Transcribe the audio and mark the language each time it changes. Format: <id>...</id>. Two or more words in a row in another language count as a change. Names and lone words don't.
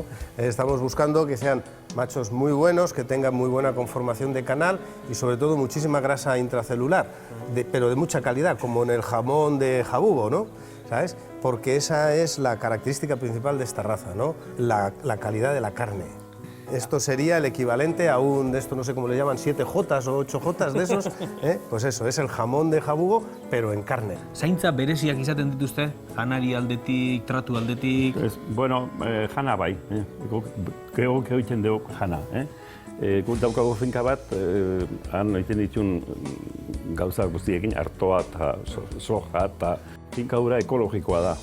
<es>Estamos buscando que sean machos muy buenos, que tengan muy buena conformación de canal y sobre todo muchísima grasa intracelular, pero de mucha calidad, como en el jamón de jabugo, ¿no? ¿Sabes? Porque esa es la característica principal de esta raza, ¿no? La calidad de la carne. Esto sería el equivalente a de esto no sé cómo le llaman, 7J o 8J de esos, Pues eso, es el jamón de jabugo, pero en carne.</es> <eu>Zaintza bereziak izaten dituzte? Janari aldetik, tratu aldetik? Bueno, jana bai, gehok egiten dugu jana. Guk daukago finka bat, han egiten ditun gauza guztiekin, artoa eta soja eta finka hura ekologikoa da.</eu>